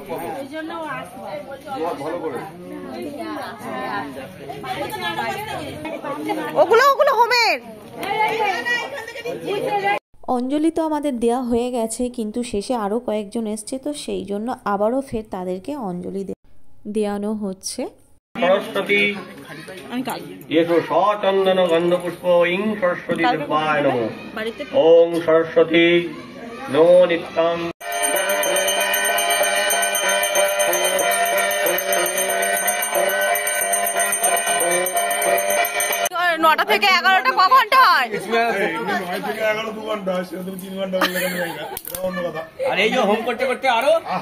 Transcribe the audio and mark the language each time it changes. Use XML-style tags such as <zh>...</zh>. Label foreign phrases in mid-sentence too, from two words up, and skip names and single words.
<bn>অঞ্জলি তো আমাদের দেওয়া হয়ে গেছে, কিন্তু শেষে আরও কয়েকজন এসছে, তো সেই জন্য আবারও ফের তাদেরকে অঞ্জলি দেওয়ানো হচ্ছে।</bn> <sa>সরস্বতী येषु सचन्दन गन्धपुष्प इं सरस्वती देवाय नमः। ओं सरस्वती नमो नित्यं।</sa> <bn>নটা থেকে 11টা ক ঘন্টা হয়? আর এই যে হোম করতে করতে আরো</bn>